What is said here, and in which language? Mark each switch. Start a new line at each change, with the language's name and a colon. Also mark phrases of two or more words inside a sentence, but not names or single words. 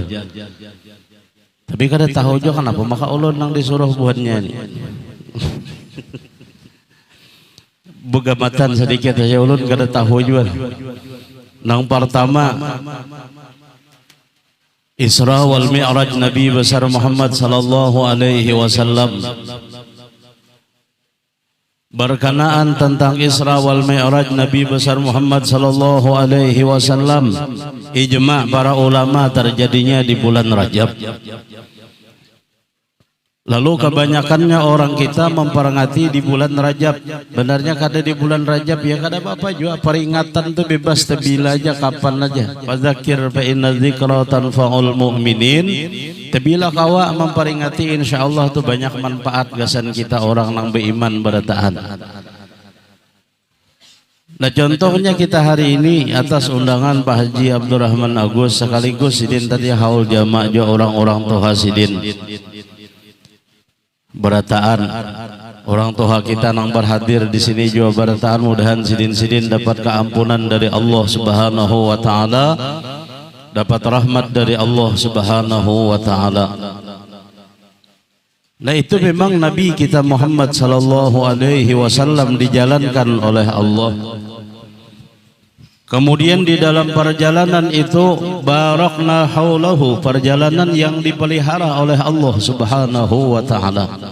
Banjar: Tapi kada tahu juga kenapa maka ulun nang disuruh buatnya ini. Begamatan sedikit aja ulun kada tahu juga. Nang pertama Isra wal Mi'raj Nabi besar Muhammad
Arabic: صلى الله عليه وسلم.
Banjar: Berkenaan tentang Isra wal Mi'raj Nabi besar Muhammad
Arabic: صلى الله عليه وسلم,
Banjar: ijma' para ulama terjadinya di bulan Rajab. Lalu kebanyakannya orang kita memperingati di bulan Rajab. Benarnya kada di bulan Rajab ya kada apa-apa juga. Peringatan itu bebas tebila aja kapan aja.
Arabic: فذكر فإن الذكرى تنفع المؤمنين.
Banjar: Tebila kawa memperingati insyaallah itu banyak manfaat gasan kita orang nang beriman berataan. Nah contohnya kita hari ini atas undangan Pak Haji Abdurrahman Agus sekaligus sidin tadi haul jamaah jo orang-orang toha sidin. Berataan orang tua kita yang berhadir di sini juga berataan mudahan sidin-sidin dapat keampunan dari Allah
Arabic: سبحانه وتعالى,
Banjar: dapat rahmat dari Allah
Arabic: سبحانه وتعالى.
Banjar: Nah itu memang Nabi kita Muhammad
Arabic: صلى الله عليه وسلم
Banjar: dijalankan oleh Allah. Kemudian di dalam perjalanan itu barakna haulahu, perjalanan yang dipelihara oleh Allah
Arabic: سبحانه وتعالى.